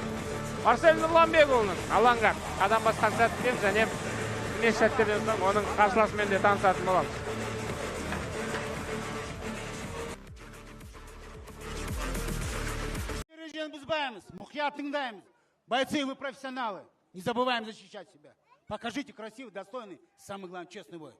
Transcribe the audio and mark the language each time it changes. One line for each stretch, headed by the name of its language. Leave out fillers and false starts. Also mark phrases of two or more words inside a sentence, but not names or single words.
Kazakh: Марсель Нурланбекұлының алаңға қадам басқан сәттен және бірнеше сәттерден соң оның қарсыласымен де танысатын боламыз. Ережені бұзбаймыз, мұқият тыңдаймыз.
Russian: Бойцы, вы профессионалы. Не забываем защищать себя. Покажите красивый, достойный, самый главный, честный бой.